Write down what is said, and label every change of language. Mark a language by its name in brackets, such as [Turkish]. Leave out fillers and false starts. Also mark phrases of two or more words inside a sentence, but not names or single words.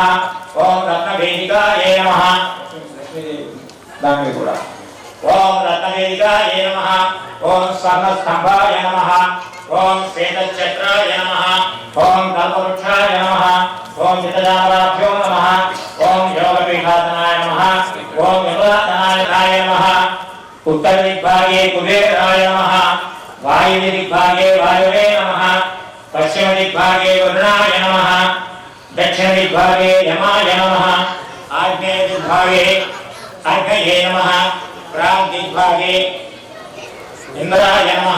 [Sanskrit] ఓం రత్నవేదికాయ నమః. [Telugu] దాని కూడా [Sanskrit] ఓం రత్నవేదికాయ నమః. ఓం స్వర్ణస్తంభాయ నమః. ఓం శ్వేతఛత్రాయ నమః. ఓం కల్పవృక్షాయ నమః. ఓం చిత్తజామరాభ్యో నమః. ఓం యోగపీఠాసనాయ నమః. ఓం యోగాసనాయ నమః. उत्तर दिग्भागे कुबेराय नमः. वायव्य दिग्भागे वायुवे नमः. पश्चिम दिग्भागे वरुणाय नमः. दक्षिण दिग्भागे यमाय नमः. आग्नेय दिग्भागे अर्घये नमः. प्राग दिग्भागे इंद्राय नमः.